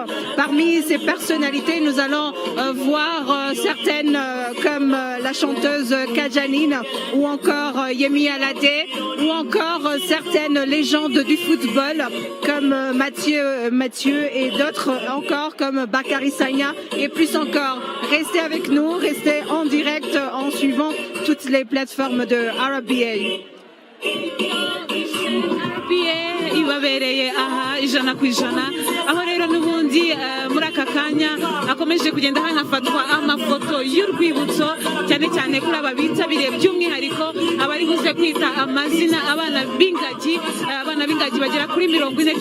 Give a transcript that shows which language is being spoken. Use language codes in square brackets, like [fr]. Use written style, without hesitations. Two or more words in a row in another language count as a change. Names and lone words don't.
[fr] Parmi ces personnalités, nous allons voir certaines comme la chanteuse Kajanine ou encore Yemi Alade, ou encore certaines légendes du football comme Mathieu et d'autres encore comme Bakary Sagna et plus encore. Restez avec nous, restez en direct en suivant toutes les plateformes de RDB. [rw] Ibabereye aha ijana ku ijana, aho rero n'ubundi muri aka kanya akomeje kugenda hanafatwa amafoto y'urwibutso, cyane cyane kuri aba bitabiriye by'umwihariko abari buze kwita amazina abana b'ingagi bagera kuri 40.